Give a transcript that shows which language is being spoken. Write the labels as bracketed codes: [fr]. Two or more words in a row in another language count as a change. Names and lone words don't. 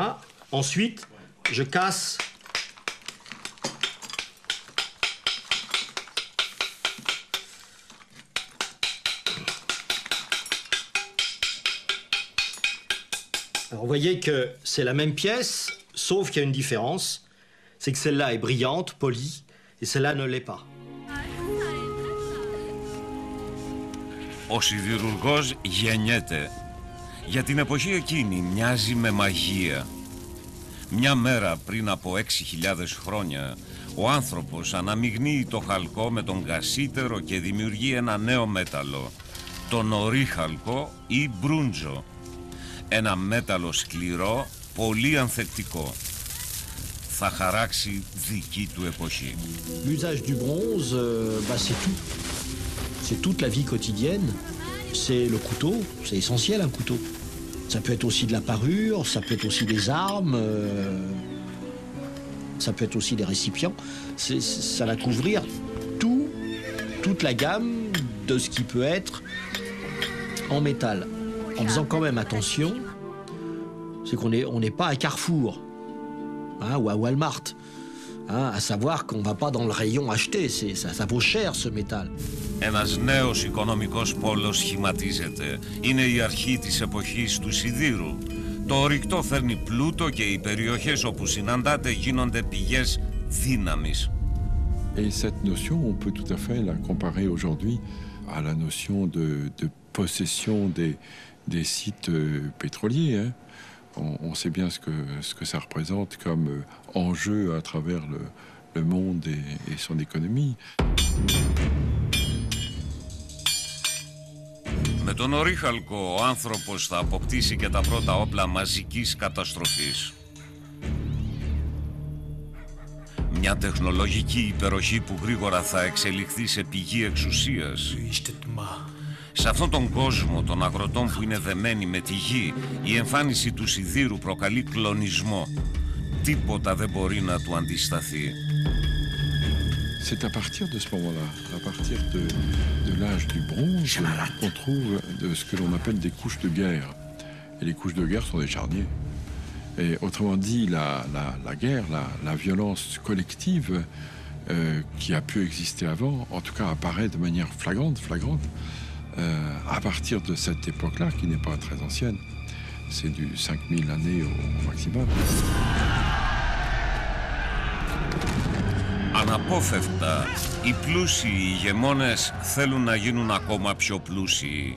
[fr] Ensuite, je casse Alors, vous voyez que c'est la même pièce, sauf qu'il y a une différence. C'est que celle-là est brillante, polie, et celle-là ne l'est pas. [el] Ο σιδηρουργός γεννιέται. Για την εποχή εκείνη μοιάζει με μαγεία. Μια μέρα πριν από 6.000 χρόνια, ο άνθρωπος αναμειγνύει το χαλκό με τον κασίτερο και δημιουργεί ένα νέο μέταλλο, τον ορίχαλκο ή μπρούντζο. Ένα μέταλλο σκληρό, πολύ ανθεκτικό. Θα χαράξει δική του εποχή. [fr] L'usage du bronze, c'est tout. C'est toute la vie quotidienne. C'est le couteau, c'est essentiel un couteau. Ça peut être aussi de la parure, ça peut être aussi des armes, ça peut être aussi des récipients. Ça va couvrir toute la gamme de ce qui peut être en métal. En faisant quand même attention, c'est qu'on n'est pas à Carrefour, hein, ou à Walmart, hein, à savoir qu'on ne va pas dans le rayon acheter, ça vaut cher ce métal. [el] Ένας νέος οικονομικός πόλος σχηματίζεται. Είναι η αρχή της εποχής του σιδήρου. Το ορυκτό φέρνει πλούτο και οι περιοχές όπου συναντάται γίνονται πηγές δύναμης. [fr] Et cette notion, on peut tout à fait la comparer aujourd'hui à la notion de possession des sites pétroliers. Hein. On sait bien ce que ça représente comme enjeu à travers le monde et son économie. [el] Με τον ορίχαλκο ο άνθρωπος θα αποκτήσει και τα πρώτα όπλα μαζικής καταστροφής. Μια τεχνολογική υπεροχή που γρήγορα θα εξελιχθεί σε πηγή εξουσίας. Σε αυτόν τον κόσμο των αγροτών που είναι δεμένοι με τη γη, η εμφάνιση του σιδήρου προκαλεί κλονισμό. Τίποτα δεν μπορεί να του αντισταθεί. [fr] C'est à partir de ce moment-là, à partir de l'âge du bronze, qu'on trouve de ce que l'on appelle des couches de guerre. Et les couches de guerre sont des charniers. Et autrement dit, la guerre, la violence collective qui a pu exister avant, en tout cas apparaît de manière flagrante, à partir de cette époque-là, qui n'est pas très ancienne. C'est du 5000 années au maximum. [el] Αναπόφευκτα, οι πλούσιοι ηγεμόνες θέλουν να γίνουν ακόμα πιο πλούσιοι.